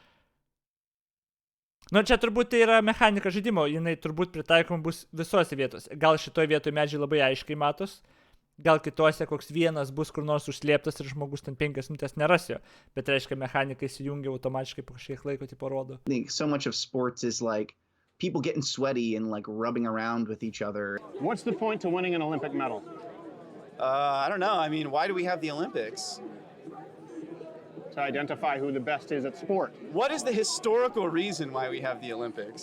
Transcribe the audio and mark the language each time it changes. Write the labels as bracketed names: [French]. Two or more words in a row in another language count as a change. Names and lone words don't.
[Lithuanian] Čia turbūt tai yra mechanika žaidimo, jinai turbūt pritaikoma bus visose vietose. Gal šitoje vietoje medžiai labai aiškiai matos, gal kitose koks vienas bus kur nors užslėptas ir žmogus ten 5 minutės neras jo, bet reiškia mechanikai įsijungia automatiškai po kažkiek laiko tipo rodo. [English] I think so much of sports is like people getting sweaty and like rubbing around with each other. What's the point to winning an Olympic medal? I don't know. I mean, why do we have the Olympics? To identify who the best is at sport. What is the historical reason why we have the Olympics?